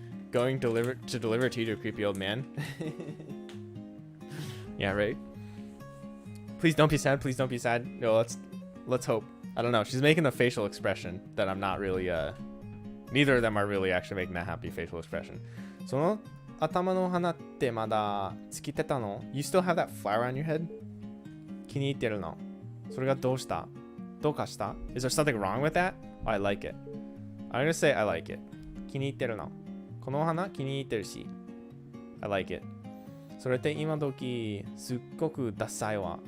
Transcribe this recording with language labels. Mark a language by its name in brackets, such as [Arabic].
[English] Going to deliver tea to a creepy old man. Yeah, right. Please don't be sad. Please don't be sad. No, let's hope. I don't know. She's making a facial expression that I'm not really. Neither of them are really actually making that happy facial expression. [Japanese] その頭の花ってまだつけてたの? [English] You still have that flower on your head? [Japanese] 気に入ってるの?それがどうした?どうかした? [English] Is there something wrong with that? Oh, I like it. I'm gonna say I like it. [Japanese] 気に入ってるの? この花気に入ってるし. [English] I like it. [Japanese] それって今時すっごくダサいわ.